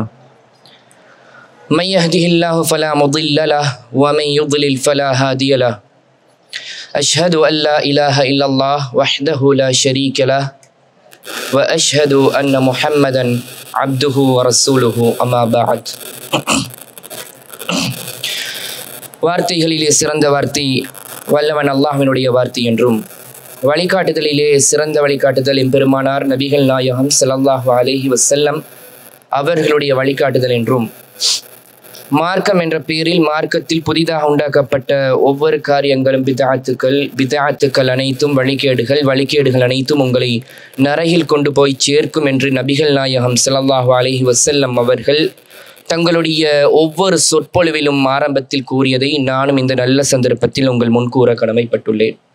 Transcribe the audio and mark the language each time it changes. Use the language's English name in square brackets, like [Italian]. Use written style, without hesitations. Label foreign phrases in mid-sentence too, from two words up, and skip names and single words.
[Arabic] من يهده الله فلا مضل له ومن يضلل فلا هادي له. أشهد أن لا إله إلا الله وحده لا شريك له وأشهد أن محمدا عبده ورسوله أما بعد. [Tamil] வார்த்தைகளிலே சிறந்த வார்த்தை வல்லவன் அல்லாஹ்வினுடைய வார்த்தை என்றும், வழிகாட்டுதலிலே சிறந்த வழிகாட்டுதல் எம்பெருமானார் நபிகள் நாயகம் [Arabic] صلى الله عليه وسلم [Tamil] அவர்களுடைய வழிகாட்டுதல் என்றும், மார்க்கம் என்ற பெயரில் மார்க்கத்தில் புதிதாக உண்டாக்கப்பட்ட ஒவ்வொரு காரியங்களும் பிதஅத்துக்கள் அனைத்தும் வழிகேடுகள் அனைத்தும் உங்களை நரகில் கொண்டு போய் சேர்க்கும் என்று நபிகள் நாயகம் [Arabic] صلى الله عليه وسلم [Tamil] அவர்கள் தங்களுடைய ஒவ்வொரு சொற்பொழிவிலும் ஆரம்பத்தில் கூறியதை நானும் இந்த நல்ல சந்தர்ப்பத்தில் உங்கள் முன்கூற கடமைப்பட்டுள்ளேன்.